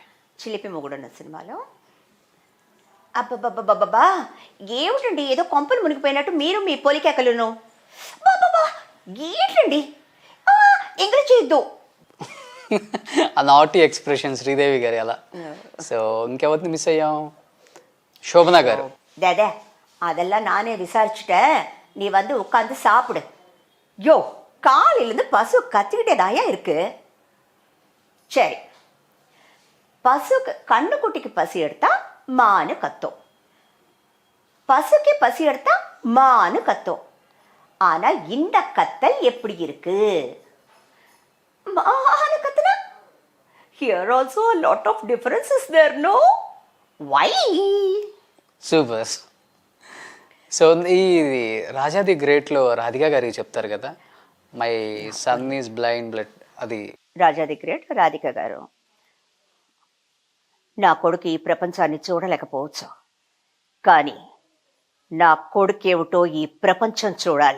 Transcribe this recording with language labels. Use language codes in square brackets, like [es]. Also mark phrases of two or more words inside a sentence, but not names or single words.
[te] చిలిపి మొగుడున్న సినిమాలో అబ్బబ్బబ్బబ్బబ్బా, ఏమిటండి ఏదో కొంపలు మునిగిపోయినట్టు మీరు మీ పొలికేకలును. బాబా ఏంటండి, ఎంకరేజ్ చేయొద్దు. ఆ నాటి ఎక్స్ప్రెషన్ శ్రీదేవి గారి అలా. సో ఇంకెవరిని మిస్ అయ్యాం? శోభనా గారు. [ta] దాదా அதெல்லாம் நானே விசாரிச்சுட்டேன், நீ வந்து உட்காந்து சாப்பிடு. யோ, காலையிலேருந்து பசு கத்திக்கிட்டே தாயா இருக்கு. சரி, பசுக்கு கண்ணுக்குட்டிக்கு பசி எடுத்தா மானு கத்தும், பசுக்கு பசி எடுத்தா மானு கத்தும். ஆனா இந்த கத்தல் எப்படி இருக்கு? மானு கத்துனா [en] here also a lot of differences there, no? Why? [te] సూపర్. సో ఈ రాజా ది గ్రేట్లో రాధిక గారికి చెప్తారు కదా, [en] my son is blind blood. [te] అది రాజా ది గ్రేట్ రాధిక గారు. నా కొడుకు ఈ ప్రపంచాన్ని చూడలేకపోవచ్చు, కానీ నా కొడుకేమిటో ఈ ప్రపంచం చూడాలి.